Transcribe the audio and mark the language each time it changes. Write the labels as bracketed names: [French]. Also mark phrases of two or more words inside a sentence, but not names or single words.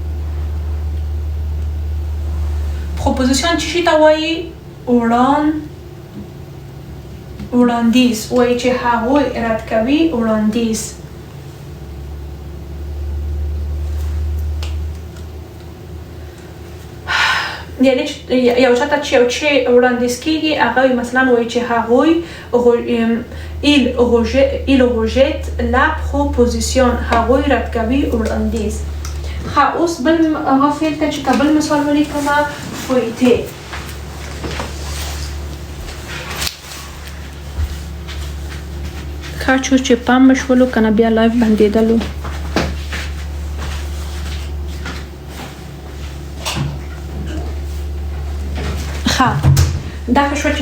[Pashto] پروپوزیشن چی شي ته وایي وړاندیز وایي چې هغوی رد کوي وړاندیز یعنی یو چاته چې یو چې وړاندیز کېږي هغه مثلا وایي چې هغوی [French] il rejette la proposition [Pashto] هغوی رد کوي وړاندیز ښه اوس بل هغه فعل ته چې که بل مثال ولیکمه فویتې ښه چې پام مې شولو که نه بیا لایف بندېدلو دا ښه شوه چې